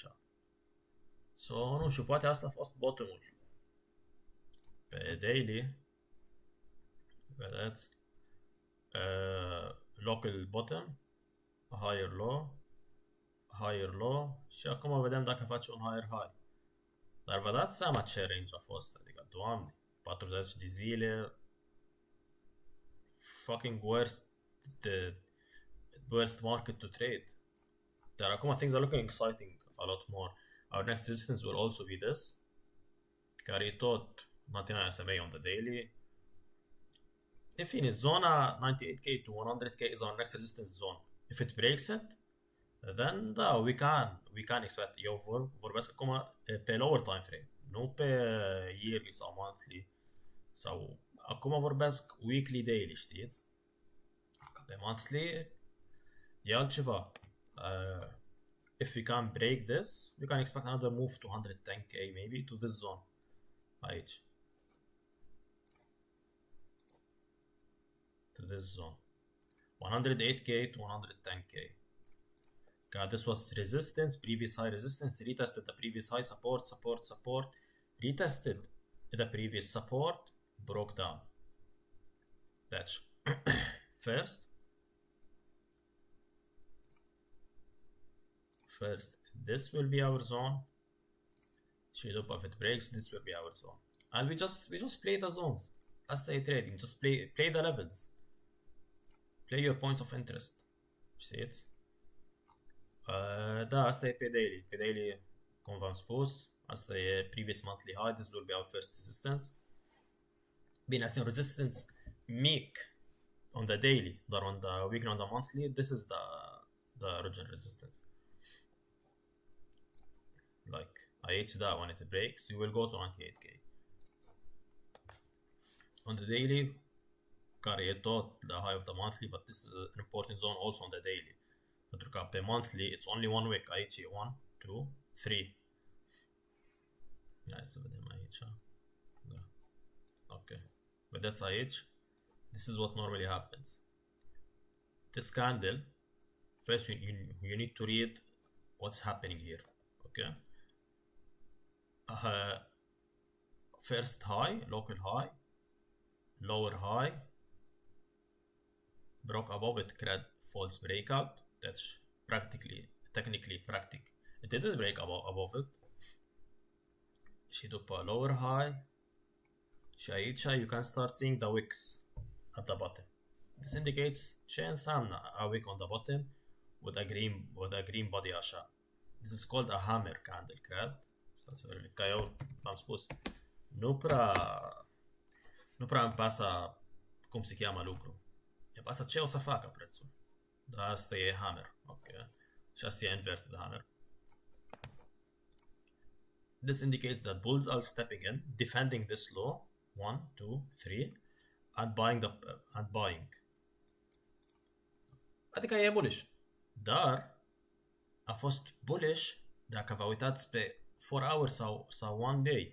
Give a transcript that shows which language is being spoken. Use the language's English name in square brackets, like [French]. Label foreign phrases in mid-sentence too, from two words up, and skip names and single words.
[Romanian] So, nu știu, poate asta a fost bottom-ul. Pe daily, vedeți, [English] local bottom, higher low [Romanian] și acum vedem dacă face un [English] higher high. [Romanian] Dar vă dați seama ce range a fost, adică, Doamne, 40 de zile, [English] fucking worst market to trade. [Romanian] Dar acum [English] things are looking exciting a lot more. Our next resistance will also be this, [Romanian] care e tot 99 SMA [English] on the daily. [Romanian] In fine, zona [English] 98k to 100k is our next resistance zone. If it breaks it, then da, we can expect. [Romanian] Eu vorbesc acum pe [English] lower time frame, [Romanian] nu pe yearly sau monthly, sau acum vorbesc weekly, daily, știți? Că pe monthly e altceva. [English] If we can break this, we can expect another move to 110k maybe to this zone. Aici. To this zone. 108k to 110k. This was resistance, previous high resistance, retested the previous high, support, retested the previous support, broke down. That's first, this will be our zone. [Romanian] Și după, [English] if it breaks, this will be our zone. And we just play the zones. [Romanian] Asta e [English] trading, just play the levels. Play your points of interest. [Romanian] Știți? Da, asta e pe daily. Pe daily, cum v-am spus, asta e [English] previous monthly high, this will be our first resistance. [Romanian] Bine, asta e un resistance mic [English] on the daily, dar on the weekly, on the monthly, this is the original resistance. Like, [Romanian] aici, da, [English] when it breaks, you will go to 98k. On the daily, [Romanian] care e tot [English] the high of the monthly, but this is an important zone also on the daily. [Romanian] Pentru că pe monthly, [English] it's only one week. [Romanian] Aici e 1, 2, 3. Hai să vedem aici. Da. Ok. Vedeți aici? [English] This is what normally happens. This candle, first you need to read what's happening here. Okay. First high, local high, lower high, broke above it, create false breakout. That's technically, it didn't break above it. [Romanian] Și după [English] lower high, [Romanian] și aici [English] you can start seeing the wicks at the bottom. This indicates [Romanian] ce înseamnă [English] a wick on the bottom with a green body așa. This is called a hammer candle, [Romanian] cred. Ca eu v-am spus, nu prea îmi pasă cum se cheamă lucru. Îmi pasă ce o să facă prețul. Dar asta e hammer. Ok. Și asta e [English] inverted hammer. This indicates that bulls are stepping in, defending this low, 1, 2, 3, and buying. [Romanian] Adică e bullish. Dar a fost bullish dacă vă uitați pe 4 hours sau 1 day.